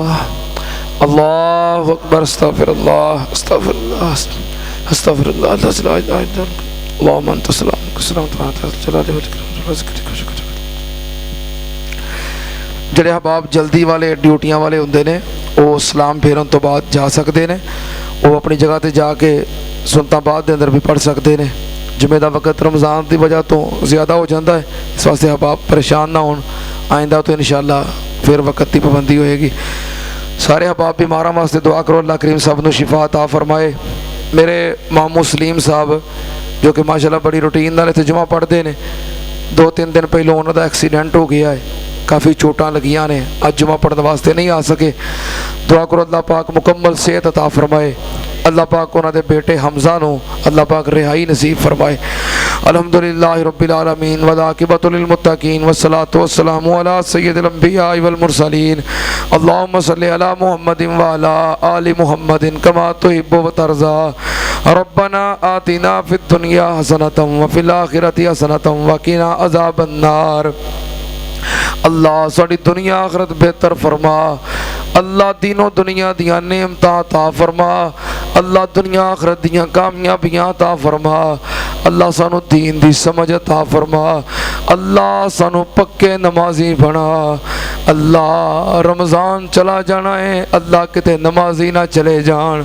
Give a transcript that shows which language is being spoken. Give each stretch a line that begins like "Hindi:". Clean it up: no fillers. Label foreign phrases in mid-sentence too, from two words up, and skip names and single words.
Arabic: الله أكبر. أستغفر الله أستغفر الله أستغفر الله. اللهم أنت السلام
Punjabi: ਜਿਹੜੇ ਹਬਾਬ ਜਲਦੀ ਵਾਲੇ ਡਿਊਟੀਆਂ ਵਾਲੇ ਹੁੰਦੇ ਨੇ ਉਹ ਸਲਾਮ ਫੇਰਨ ਤੋਂ ਬਾਅਦ ਜਾ ਸਕਦੇ ਨੇ। ਉਹ ਆਪਣੀ ਜਗ੍ਹਾ ਤੇ ਜਾ ਕੇ ਸੁਲਤਾਨਾਬਾਦ ਦੇ ਅੰਦਰ ਵੀ ਪੜ੍ਹ ਸਕਦੇ ਨੇ।
Urdu: جمعے کا وقت رمضان کی وجہ تو زیادہ ہو جاتا ہے، اس واسطے احباب پریشان نہ ہو. آئندہ تو ان شاء اللہ پھر وقت کی پابندی ہوئے گی.
Punjabi: ਸਾਰੇ ਹਬਾਬ ਬੀਮਾਰਾਂ ਵਾਸਤੇ ਦੁਆ ਕਰੋ, ਅੱਲਾਹ ਕਰੀਮ ਸਭ ਨੂੰ ਸ਼ਿਫ਼ਾ ਅਤਾ ਫ਼ਰਮਾਏ। ਮੇਰੇ ਮਾਮੂ ਸਲੀਮ ਸਾਹਬ ਜੋ ਕਿ ਮਾਸ਼ਾਅੱਲਾਹ ਬੜੀ ਰੂਟੀਨ ਨਾਲ ਇੱਥੇ ਜੁਮਾ ਪੜ੍ਹਤੇ ਹੈਂ, 2-3 ਦਿਨ ਪਹਿਲਾਂ ਉਨ੍ਹੋਂਨੇ ਐਕਸੀਡੈਂਟ ਹੋ ਗਿਆ ਹੈ, ਕਾਫ਼ੀ ਚੋਟਾਂ ਲੱਗੀਆਂ ਨੇ, ਅੱਜ ਜੁਮਾ ਪੜ੍ਹਨੇ ਵਾਸਤੇ ਨਹੀਂ ਆ ਸਕੇ। ਦੁਆ ਕਰੋ ਅੱਲਾਹ ਪਾਕ ਮੁਕੰਮਲ ਸਿਹਤ ਅਤਾ ਫ਼ਰਮਾਏ। ਅੱਲਾਹ ਪਾਕ ਉਨ੍ਹੋਂਨੇ ਬੇਟੇ ਹਮਜ਼ਾ ਨੂੰ ਅੱਲਾਹ ਪਾਕ ਰਿਹਾਈ ਨਸੀਬ ਫ਼ਰਮਾਏ।
Arabic: الحمد لله رب العالمين والعاقبة للمتقين والصلاة والسلام على سيد الأنبياء والمرسلين. اللهم صل على محمد وعلى آل محمد كما تحب وترضى. ربنا آتنا في الدنيا حسنة وفي الآخرة حسنة وقنا عذاب النار.
Punjabi: ਅੱਲਾਹ ਸਾਡੀ ਦੁਨੀਆ ਆਖ਼ਿਰਤ ਬਿਹਤਰ ਫ਼ਰਮਾ। ਅੱਲਾਹ ਦੀਨੋਂ ਦੁਨੀਆ ਦੀਆਂ ਨੇਮਤਾਂ ਅਤਾ ਫ਼ਰਮਾ। ਅੱਲਾਹ ਦੁਨੀਆ ਆਖ਼ਿਰਤ ਦੀਆਂ ਕਾਮਯਾਬੀਆਂ ਅਤਾ ਫ਼ਰਮਾ। ਅੱਲਾਹ ਸਾਨੂੰ ਦੀਨ ਦੀ ਸਮਝ ਅਤਾ ਫ਼ਰਮਾ। ਅੱਲਾਹ ਸਾਨੂੰ ਪੱਕੇ ਨਮਾਜ਼ੀ ਬਣਾ। ਅੱਲਾਹ ਰਮਜ਼ਾਨ ਚਲਾ ਜਾਣਾ ਹੈ, ਅੱਲਾਹ ਕਿਤੇ ਨਮਾਜ਼ੀ ਨਾ ਚਲੇ ਜਾਣ।